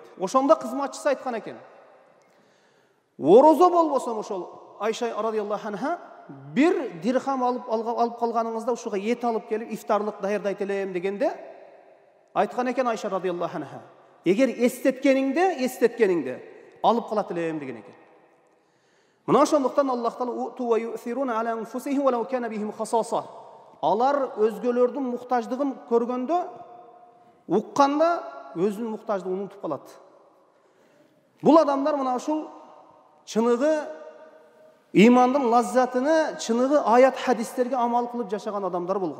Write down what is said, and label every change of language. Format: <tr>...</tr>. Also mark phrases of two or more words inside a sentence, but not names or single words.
<ky>Ошондо кызматчысы айткан экен. Орозо болбосом ошол Айша</ky> <ar>رضي الله عنها</ar> <ky>bir дирхам алып калганыңызда ушуга эт алып келип ифтарлык даярдайт элем дегенде айткан экен Айша</ky> <ar>رضي الله عنها.</ar> <ky>Эгер эстеткениңде алып калат элем деген экен. Мына ошондуктан Аллах Таала</ky> <ar>ويؤثرون على أنفسهم ولو كان بهم خصاصة.</ar> <ky>Алар өзгөлөрдүн муктаждыгын көргөндө, укканда өзүнүн муктаждыгын унутуп калат. Бул адамдар мына ушул чыныгы имандын лаззатыны, чыныгы аят хадистерге амал кылып жашаган адамдар болгон.</ky>